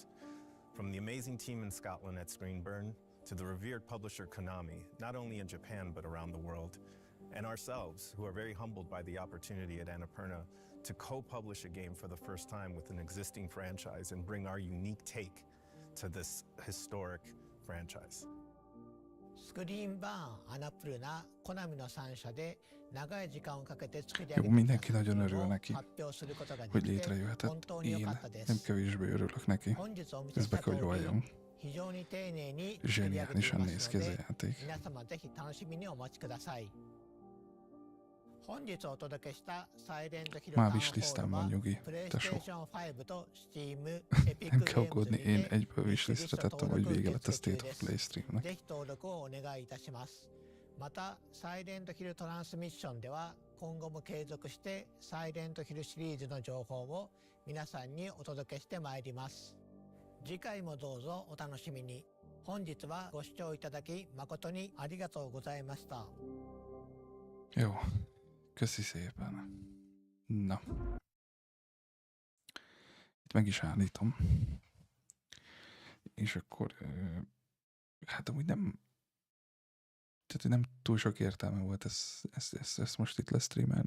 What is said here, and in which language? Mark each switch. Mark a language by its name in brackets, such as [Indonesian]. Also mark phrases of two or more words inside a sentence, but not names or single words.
[English] From the amazing team in Scotland at Screenburn to the revered publisher Konami, not only in Japan but around the world, and ourselves, who are very humbled by the opportunity at Annapurna to co-publish a game for the first time with an existing franchise and bring our unique take to this historic franchise. [Japanese] スクリーンバーン、アナプルナ、コナミの3社で長い時間をかけて作り上 [Hungarian] Jó, [Japanese] げ [Hungarian] mindenki [Japanese] た [Hungarian] nagyon [Japanese] 作 [Hungarian] örül [Japanese] 品を [Hungarian] neki, [Japanese] 発表することがで [Hungarian] hogy [Japanese] きて [Hungarian] létrejöhetett. [Japanese] 本当に良 [Hungarian] Én [Japanese] かったで [Hungarian] nem [Japanese] す。 [Hungarian] kevésbé örülök neki. [Japanese] 本日お見せ [Hungarian] Ez [Japanese] した [Hungarian] be [Japanese] 通 [Hungarian] kell, hogy [Japanese] り [Hungarian] valljam. [Japanese] 非常に丁寧に作り上げてい [Hungarian] Zseniálisan [Japanese] ま [Hungarian] néz [Japanese] す [Hungarian] ki [Japanese] の [Hungarian] ez a [Japanese] で [Hungarian] játék. [Japanese] 皆様ぜひ楽しみにお待ちください。本日お届けしたサイレントヒルタウンホ [Hungarian] Már wishlistán [Japanese] ール [Hungarian] van, [Japanese] は [Hungarian] nyugi. [Japanese] プレイステ [Hungarian] Tesó. [Japanese] ーション5と Steam、Epic [Hungarian] Nem kell [Japanese] Games [Hungarian] aggódni, [Japanese] に [Hungarian] én [Japanese] て [Hungarian] egyből [Japanese] ウィッシュリス [Hungarian] wishlistre [Japanese] ト [Hungarian] tettem, [Japanese] 登 [Hungarian] hogy [Japanese] 録 [Hungarian] vége [Japanese] 受 [Hungarian] lett a [Japanese] 付中 [Hungarian] State [Japanese] で [Hungarian] of [Japanese] す。 [Hungarian] Play streamnek. [Japanese] ぜひ登録をお願いいたします。また、サイレントヒルトランスミッションでは今後も継続してサイレントヒルシリーズの情報を皆さんにお届けしてまいります。次回もどうぞお楽しみに。本日はご視聴いただki誠にありがとうございました。 [Hungarian] Jó, köszi szépen. Na. Itt meg is állítom. És akkor, hát amúgy nem, tehát nem túl sok értelme volt ezt most itt lesztreamelni.